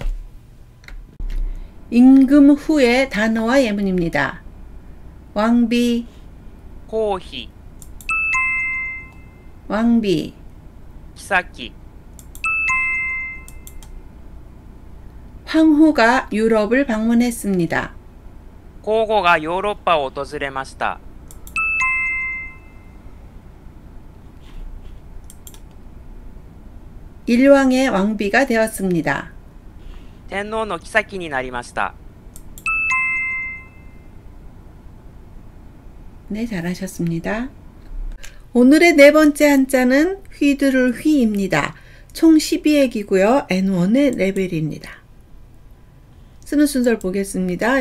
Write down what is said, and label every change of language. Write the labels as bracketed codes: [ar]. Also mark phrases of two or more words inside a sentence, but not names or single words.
[ko] 임금 후의 단어와 예문입니다. 왕비, [ja] 皇妃、 [ko] 왕비, [ja] 妃、 [ko] 황후가 유럽을 방문했습니다. [ja] 皇后がヨーロッパを訪れました。 [ko] 일왕의 왕비가 되었습니다. [ja] 天皇の妃になりました。 [ko] 네, 잘하셨습니다. 오늘의 네 번째 한자는 휘두를 휘입니다. 총 12획이고요. N1의 레벨입니다. 쓰는 순서를 보겠습니다.